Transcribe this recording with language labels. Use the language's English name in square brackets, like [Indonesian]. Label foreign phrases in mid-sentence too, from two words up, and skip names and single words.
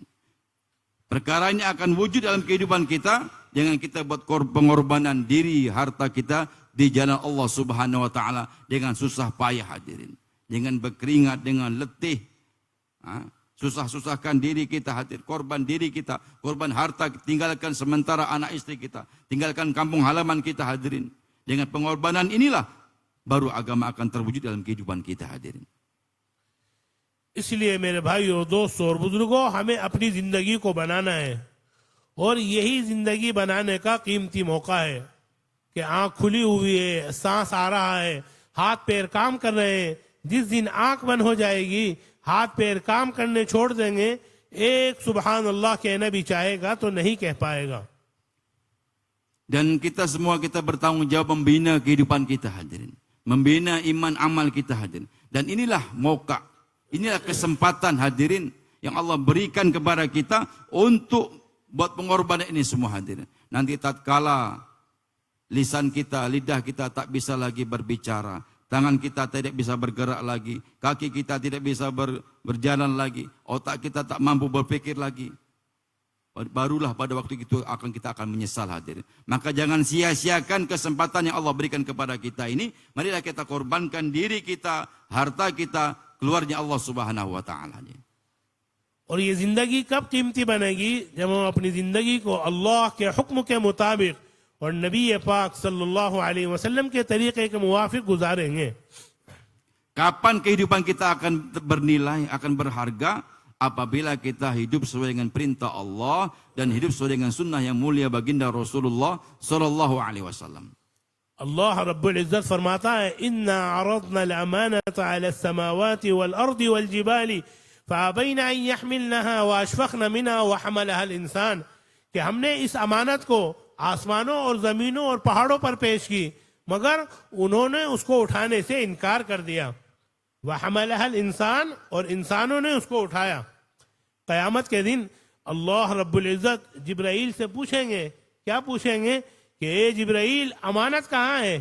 [Malay] Perkara ini akan wujud dalam kehidupan kita dengan kita buat pengorbanan diri, harta kita di jalan Allah [Arabic] سبحانه وتعالى [Malay] dengan susah payah hadirin, dengan berkeringat, dengan letih, susah-susahkan diri kita hadir, korban diri kita, korban harta, tinggalkan sementara anak istri kita, tinggalkan kampung halaman kita hadirin. Dengan pengorbanan inilah baru agama akan terwujud dalam kehidupan kita hadirin. [Hindi] इसलिए मेरे भाइयों, दोस्तों और बुजुर्गों, हमें अपनी जिंदगी को बनाना है और यही जिंदगी बनाने का कीमती मौका है कि आंख खुली हुई है, सांस आ रहा है, हाथ पैर काम कर रहे हैं। जिस दिन आंख बंद हो जाएगी, हाथ पैर काम करने छोड़ देंगे, एक [Arabic] سبحان الله [Hindi] कहना भी चाहेगा तो नहीं कह पाएगा। [Malay] Dan kita semua kita bertanggung jawab membina kehidupan kita hadirin, membina iman amal kita hadirin. Dan inilah mauka, inilah kesempatan hadirin yang Allah berikan kepada kita untuk buat pengorbanan ini semua hadirin. Nanti tatkala lisan kita, lidah kita tak bisa lagi berbicara, tangan kita tidak bisa bergerak lagi, kaki kita tidak bisa berjalan lagi, otak kita tak mampu berpikir lagi, barulah pada waktu itu kita akan menyesal hadirin. Maka jangan sia-siakan kesempatan yang Allah berikan kepada kita ini. Marilah kita korbankan diri kita, harta kita, keluarnya Allah [Arabic] سبحانه وتعالى. [Hindi] और ये जिंदगी कब कीमती बनेगी? जब हम अपनी जिंदगी को अल्लाह के हुक्म के मुताबिक और नबी पाक [Arabic] صلى الله عليه وسلم [Hindi] के तरीके के मुवाफिक गुजारेंगे। [Malay] Kapan kehidupan kita akan bernilai, akan berharga? Apabila kita hidup sesuai dengan perintah Allah dan hidup sesuai dengan sunnah yang mulia baginda Rasulullah [Arabic] صلى الله عليه وسلم. [Hindi] अल्लाह [Arabic] رب العزة [Hindi] फरमाता है, [Arabic] إنا عرضنا الأمانة على السماوات والأرض والجبال فأبين أن يحملنها وأشفقن منها وحملها الإنسان, [Hindi] कि हमने इस अमानत को आसमानों और जमीनों और पहाड़ों पर पेश की, मगर उन्होंने उसको उठाने से इनकार कर दिया। [Arabic] وحملها الإنسان, [Hindi] और इंसानों ने उसको उठाया। क़यामत के दिन अल्लाह [Arabic] رب العزة [Hindi] जिब्राइल से पूछेंगे, क्या पूछेंगे कि ए जिब्राइल, अमानत कहाँ है?